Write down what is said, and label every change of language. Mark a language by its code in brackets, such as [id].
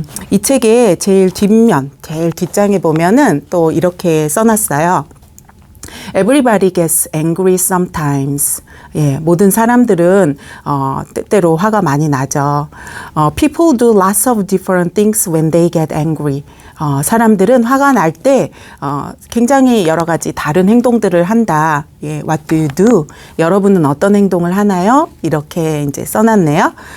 [ko] 이 책의 제일 뒷장에 보면은 또 이렇게 써놨어요. [en] Everybody gets angry sometimes. [ko] 예, 모든 사람들은 때때로 화가 많이 나죠. [en] People do lots of different things when they get angry. [ko] 사람들은 화가 날 때 굉장히 여러 가지 다른 행동들을 한다. 예, [en] What do you do? [ko] 여러분은 어떤 행동을 하나요? 이렇게 이제 써놨네요.